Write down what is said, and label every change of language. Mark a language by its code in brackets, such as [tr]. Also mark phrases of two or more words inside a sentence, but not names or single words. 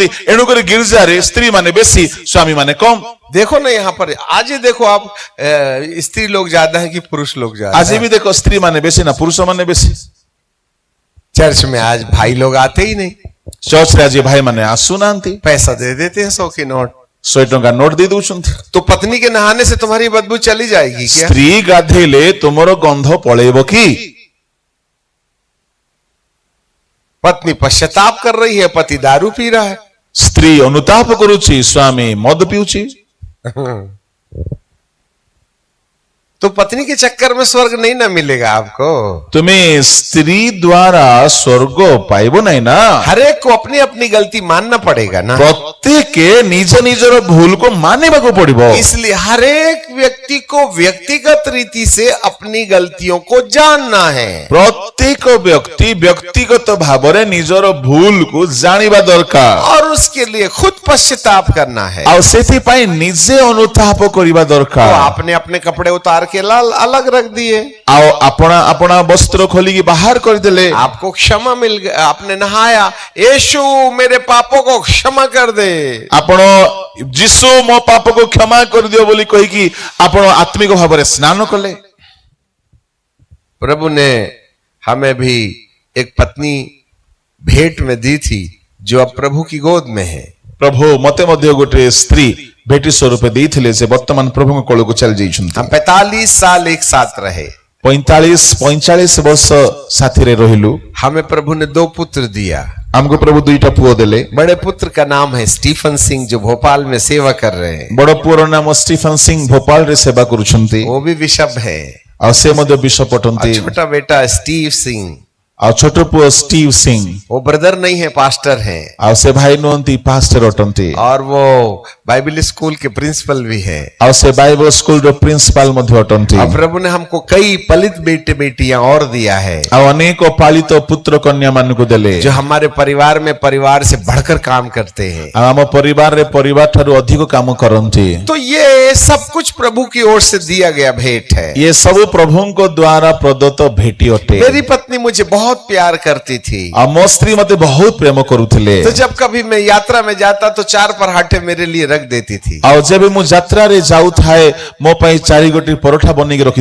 [or] ଏଣୁକରି ଗିର୍ଜାରେ ସ୍ତ୍ରୀ ମାନେ ବେଶୀ, ସ୍ୱାମୀ ମାନେ କମ। [hi] देखो ना यहाँ पर, आज ही देखो आप, स्त्री लोग ज्यादा है कि पुरुष लोग ज्यादा [or] ଆଜି [hi] है? [or] ବି ଦେଖ ସ୍ତ୍ରୀ ମାନେ ବେଶୀ ନା ପୁରୁଷ ମାନେ ବେଶୀ। [hi] चर्च में आज भाई लोग आते ही नहीं, [or] ଚର୍ଚ୍ଚରେ ଆଜି ଭାଇ ମାନେ ଆସୁନାହାନ୍ତି, [hi] पैसा दे देते हैं 100 की नोट। [or] 100 ଟଙ୍କା ନୋଟ ଦେଇ ଦଉଛନ୍ତି। [hi] तो पत्नी के नहाने से तुम्हारी बदबू चली जाएगी क्या? [or] ସ୍ତ୍ରୀ ଗାଧେଇଲେ ତୁମର ଗନ୍ଧ ପଳେଇବ କି? [hi] पत्नी पश्चाताप कर रही है, पति दारू पी रहा है। [or] ସ୍ତ୍ରୀ ଅନୁତାପ କରୁଛି, ସ୍ୱାମୀ ମଦ ପିଉଛି। [hi] तो पत्नी के चक्कर में स्वर्ग नहीं ना मिलेगा आपको। [or] ତୁମେ ସ୍ତ୍ରୀ ଦ୍ଵାରା ସ୍ୱର୍ଗ ପାଇବ ନାହିଁ ନା। [hi] हर एक को अपनी अपनी गलती मानना पड़ेगा ना। [or] ପ୍ରତ୍ୟେକ ନିଜ ନିଜର ଭୁଲକୁ ମାନିବାକୁ ପଡିବ। [hi] इसलिए हर एक व्यक्ति को व्यक्तिगत रीति से अपनी गलतियों को जानना है। [or] ପ୍ରତ୍ୟେକ ବ୍ୟକ୍ତି ବ୍ୟକ୍ତିଗତ ଭାବରେ ନିଜର ଭୁଲକୁ ଜାଣିବା ଦରକାର, [hi] और उसके लिए खुद पश्चाताप करना है। [or] ଆଉ ସେଥିପାଇଁ ନିଜେ ଅନୁତାପ କରିବା [hi] तो [or] ଦରକାର। [hi] आपने अपने कपड़े उतार के लाल अलग रख दिए, [or] ଆଉ ଆପଣା ଆପଣା ବସ୍ତ୍ର ଖୋଲିକି ବାହାର କରିଦେଲେ, [hi] आपको क्षमा मिल गया, आपने नहाया, यीशु मेरे पापों को क्षमा कर दे। [or] ଆପଣ ଯୀଶୁ ମୋ ପାପକୁ କ୍ଷମା କରିଦିଅ ବୋଲି କହିକି ଆପଣ ଆତ୍ମିକ ଭାବରେ ସ୍ନାନ କଲେ। [hi] प्रभु ने हमें भी एक पत्नी भेंट में दी थी जो अब प्रभु की गोद में है। [or] ପ୍ରଭୁ ମତେ ମଧ୍ୟ ଗୋଟେ ସ୍ତ୍ରୀ ଭେଟି ସ୍ୱରୂପ ଦେଇଥିଲେ, ସେ ବର୍ତ୍ତମାନ ପ୍ରଭୁଙ୍କ କୋଳକୁ ଚାଲି ଯାଇଛନ୍ତି। [hi] हम 45 साल एक साथ रहे, [or] 45 ବର୍ଷ ସାଥିରେ ରହିଲୁ। [hi] हमें प्रभु ने 2 पुत्र दिया। [or] ଆମକୁ ପ୍ରଭୁ 2ଟା ପୁଅ ଦେଲେ। [hi] बड़े पुत्र का नाम है स्टीफन सिंह, जो भोपाल में सेवा कर रहे हैं। [or] ବଡ ପୁଅର ନାମ ଷ୍ଟିଫେନ ସିଂ, ଭୋପାଳରେ ସେବା କରୁଛନ୍ତି, [hi] वो भी बिशप है। [or] ଆଉ ସେ ମଧ୍ୟ ବିଷପ [hi] और [or] ଅଟନ୍ତି। [hi] छोटा बेटा स्टीव सिंह, [or] ଆଉ ଛୋଟ ପୁଅ ଷ୍ଟିଭ ସିଂ [hi] वो ब्रदर नहीं है, पास्टर हैं, [or] ଆଉ ସେ ଭାଇ ନୁହନ୍ତି ପାଷ୍ଟର ଅଟନ୍ତି [hi] और वो बाइबल स्कूल के प्रिंसिपल भी है। [or] ଆଉ ସେ ବାଇବଲ ସ୍କୁଲର ପ୍ରିନ୍ସିପାଲ ମଧ୍ୟ ଅଟନ୍ତି [hi] और प्रभु ने हमको कई पलित बेटे बेटियां और दिया है, [or] ଆଉ ଅନେକ ପାଳିତ ପୁତ୍ର କନ୍ୟା ମାନଙ୍କୁ ଦେଲେ [hi] जो हमारे परिवार में परिवार से बढ़कर काम करते हैं। [or] ଆଉ ଆମ ପରିବାରରେ ପରିବାର ଠାରୁ ଅଧିକ କାମ କରନ୍ତି। [hi] तो ये सब कुछ प्रभु की ओर से दिया गया भेंट है। [or] ଇଏ ସବୁ ପ୍ରଭୁଙ୍କ ଦ୍ଵାରା ପ୍ରଦତ୍ତ ଭେଟି ଅଟେ। [hi] मेरी पत्नी मुझे बहुत प्यार करती थी, [or] ଆଉ ମୋ ସ୍ତ୍ରୀ ମତେ ବହୁତ ପ୍ରେମ କରୁଥିଲେ। [hi] तो जब कभी मैं यात्रा में जाता तो 4 पराठे मेरे लिए रख देती थी। [or] ଆଉ ଯେବେ ମୁଁ ଯାତ୍ରାରେ ଯାଉଥାଏ ମୋ ପାଇଁ 4 ଗୋଟି ପରଠା ବନେଇକି ରଖି